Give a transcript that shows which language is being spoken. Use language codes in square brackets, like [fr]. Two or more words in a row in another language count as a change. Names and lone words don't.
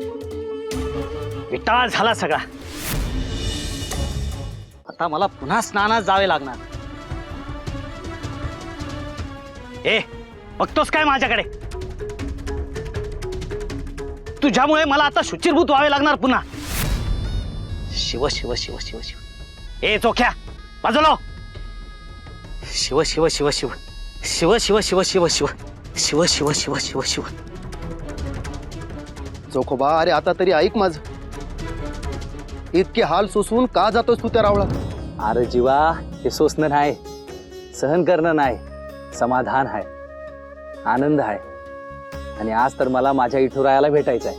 [mr] विटाळ झाला सगळा. आता मला पुन्हा स्नानात जावे लागणार. ए, बघतोस काय माझ्याकडे? तुझ्यामुळे मला आता शुचिरभूत व्हावे लागणार पुन्हा. शिव शिव शिव शिव शिव. ए चोख्या, बाजूला. शिव शिव शिव शिव शिव शिव शिव शिव शिव शिव शिव शिव शिव शिव. चोखोबा, अरे आता तरी ऐक माझं. इतके हाल सोसून का जातोस तू त्या रावळात? अरे जीवा, हे सोसणं नाही, सहन करणं नाही, समाधान आहे, आनंद आहे. आणि आज तर मला माझ्या इठुरायाला भेटायचं आहे.